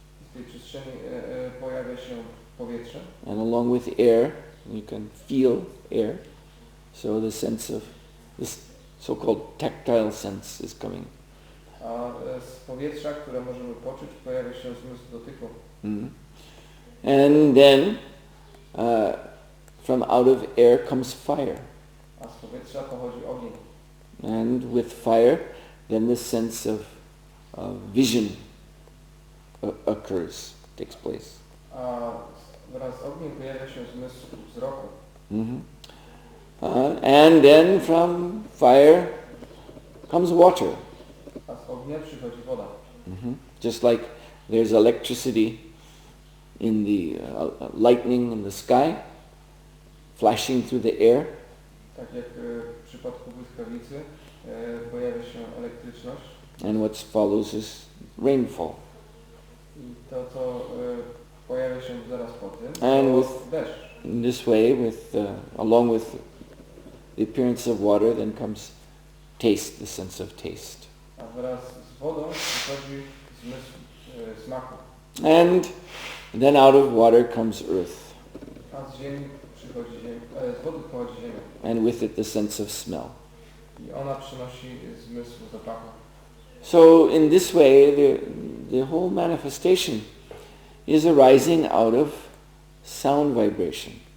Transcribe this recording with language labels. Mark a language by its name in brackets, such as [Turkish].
[Polish] Z tej przestrzeni pojawia się powietrze. [English] and along with air you can feel air. So the sense of this so-called tactile sense is coming. [Polish] A z powietrza, które możemy poczuć, pojawia się zmysł dotyku. [English] And then from out of air comes fire. [Polish] A z powietrza pochodzi ogień. [English] And with fire, then the sense of vision occurs, takes place. [Polish] A wraz z ogniem pojawia się zmysł wzroku. [English] And then from fire comes water. [Polish] A z ognia przychodzi woda. [English] Just like there's electricity in the lightning in the sky, flashing through the air. [Polish] Tak jak w przypadku błyskawicy pojawia się elektryczność. [English] And what follows is rainfall. [Polish] I to, co pojawia się zaraz po tym, [English] And [Polish] to [English] with- [Polish] deszcz. [English] In this way, along with the appearance of water, then comes taste, the sense of taste. [Polish] A wraz z wodą przychodzi zmysł smaku. [English] And then out of water comes earth. [Polish] A z ziemi przychodzi ziemia, z wody pochodzi ziemia. [English] And with it the sense of smell. [Polish] I ona przynosi zmysł zapachu. [English] So in this way, the whole manifestation is arising out of sound vibration.